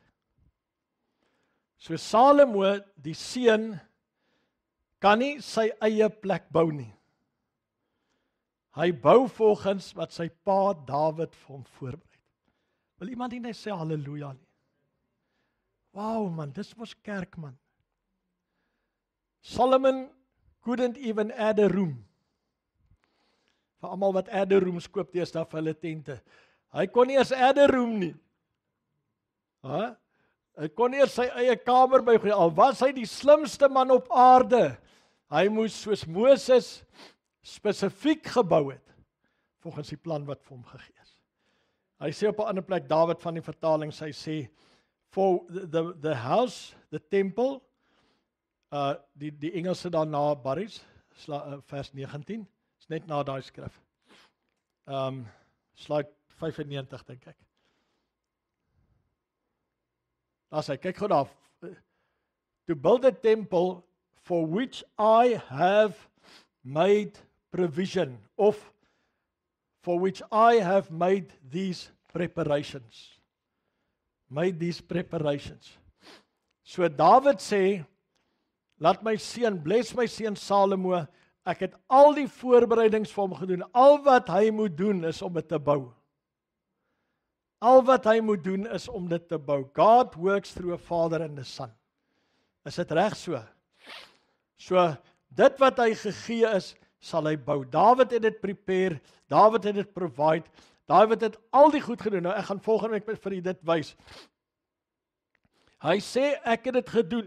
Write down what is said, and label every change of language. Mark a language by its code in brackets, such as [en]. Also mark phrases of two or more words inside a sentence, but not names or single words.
[af] So Salomo, die seun, kan nie sy eie plek bou nie. Hy bou volgens wat sy pa Dawid vir hom voorberei het. Wil iemand nie net sê halleluja nie? Wow man, dis mos kerk man. [en] Solomon couldn't even add a room. [af] Vir almal wat [en] add a rooms [af] koop deesdae vir hulle tente. Hy kon nie eens [en] add a room [af] nie. Hy kon nie eens sy eie kamer bygee, al was hy die slimste man op aarde. Hy moes soos Moses spesifiek gebou het, volgens die plan wat vir hom gegee is. Hy sê op 'n ander plek, Dawid van die vertaling, hy sê, [en] for the house, the temple, [af] die Engelse daarna, Barries, vers 19, is net na daai skrif. Slide 95, dink ek. Daar sê, kyk gou daar, [en] to build a temple for which I have made provision, of for which I have made these preparations. Made these preparations. [af] So Dawid sê, laat my seun, bless my seun Salomo, Ek het al die voorbereidings vir hom gedoen. Al wat hy moet doen is om dit te bou. Al wat hy moet doen is om dit te bou. [en] God works through a Father and a Son. [af] Is dit reg so? So, dit wat hy gegee is, sal hy bou. Dawid het dit prepare, Dawid het dit provide, Dawid het al die goed gedoen. Nou, ek gaan volgende week vir u dit wys. Hy sê, ek het dit gedoen.